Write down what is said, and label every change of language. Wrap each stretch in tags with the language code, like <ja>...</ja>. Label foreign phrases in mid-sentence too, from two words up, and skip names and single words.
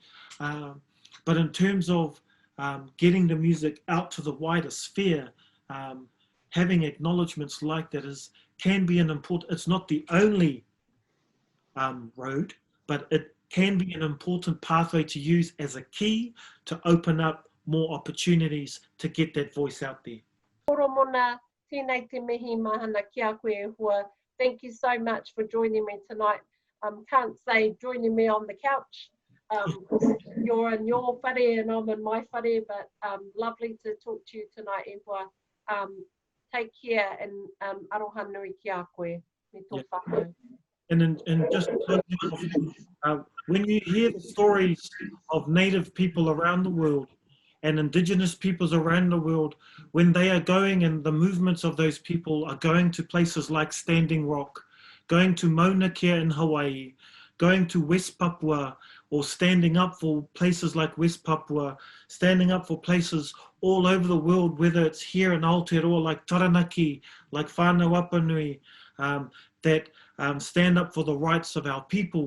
<en>But in terms of getting the music out to the wider sphere, having acknowledgements like that can be an important, it's not the only road, but it can be an important pathway to use as a key to open up more opportunities to get that voice out there.</en> <mi>Horomona, tēnei te mihi mahana ki a koe e hua.</mi> <en>Thank you so much for joining me tonight. Can't say joining me on the couch. You're in your whare and I'm in my whare, but lovely to talk to you tonight,</en> <mi>e hua.</mi> <en>Take care and</en> <mi>aroha nui ki a koe. Me tō whānau.</mi> <en>And just when you hear the stories of Native people around the world and Indigenous peoples around the world, when they are going and the movements of those people are going to places like Standing Rock, going to Mauna Kea in Hawaii, going to West Papua, or standing up for places like West Papua, standing up for places all over the world, whether it's here in Aotearoa like Taranaki, like Whānau Apanui, that stand up for the rights of our people.</en>